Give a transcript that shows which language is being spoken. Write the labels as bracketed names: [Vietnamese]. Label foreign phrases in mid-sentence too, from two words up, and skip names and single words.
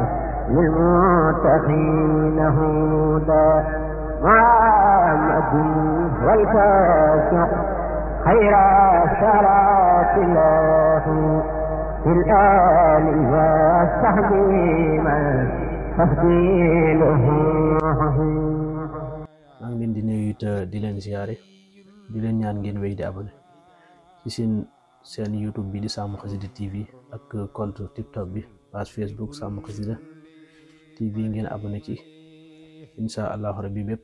[Arabic] للمتقين هدى محمد والكاشف خير صلاة الله في الآل والصحب من تفضيله. [Wolof] maa ngi leen di nuyu it di leen ziare di leen ñaan ngeen wéy di abonné ci seen YouTube bi di Sàmm Xasida TV ak compte TikTok bi page Facebook Sàmm Xasida TV ngeen abonné ci [Arabic] إن شاء الله ربي [Wolof] bépp